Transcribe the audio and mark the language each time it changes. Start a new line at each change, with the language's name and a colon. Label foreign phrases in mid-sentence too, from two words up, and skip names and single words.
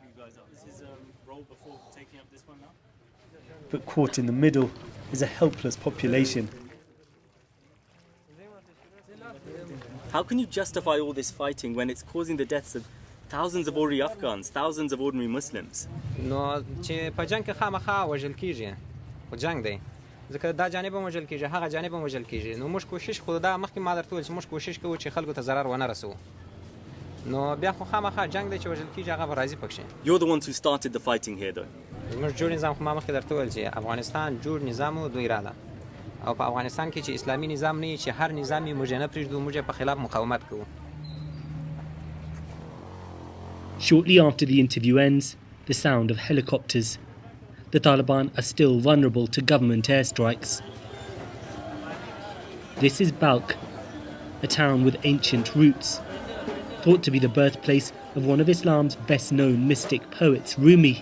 English: But caught in the middle is a helpless population. How can you justify all this fighting when it's causing the deaths of thousands of ordinary Afghans, thousands of ordinary Muslims? No,
Pashto: چې په جنگ کې خامخا وژل کیږي. خو جنگ دی. ځکه دا جانب هم وژل کیږي، هغه جانب هم وژل کیږي. نو موږ کوشش خو دا مخکې ما درته وویل چې موږ کوشش کوو چې خلکو ته ضرر ونه رسوو. نو بیا خو خامخا جنگ دی چې وژل کیږي، هغه به راضي پکښې.
English: You're the ones who started the fighting here though.
Pashto: موږ جوړ نظام خو ما مخکې درته وویل چې افغانستان جوړ نظام و دوی راله. او په افغانستان کې چې اسلامي نظام نه وي چې هر نظام یې موږ نه پرېږدو، موږ په خلاف مقاومت کوو.
English: Shortly after the interview ends, the sound of helicopters. The Taliban are still vulnerable to government airstrikes. This is Balkh, a town with ancient roots, thought to be the birthplace of one of Islam's best-known mystic poets, Rumi.